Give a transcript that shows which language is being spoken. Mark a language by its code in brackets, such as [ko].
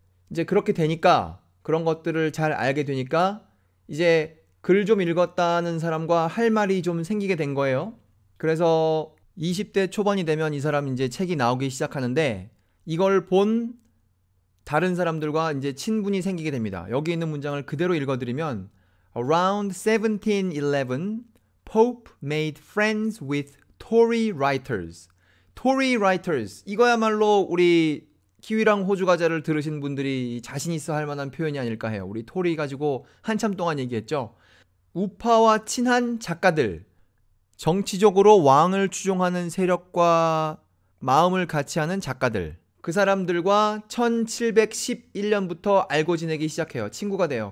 [ko] 이제 그렇게 되니까, 그런 것들을 잘 알게 되니까 이제 글 좀 읽었다는 사람과 할 말이 좀 생기게 된 거예요. 그래서 20대 초반이 되면 이 사람 이제 책이 나오기 시작하는데, 이걸 본 다른 사람들과 이제 친분이 생기게 됩니다. 여기 있는 문장을 그대로 읽어드리면, [en] Around 1711, Pope made friends with Tory writers. [ko] Tory writers, 이거야말로 우리 키위랑 호주 과자를 들으신 분들이 자신 있어 할 만한 표현이 아닐까 해요. 우리 토리 가지고 한참 동안 얘기했죠. 우파와 친한 작가들, 정치적으로 왕을 추종하는 세력과 마음을 같이 하는 작가들, 그 사람들과 1711년부터 알고 지내기 시작해요. 친구가 돼요.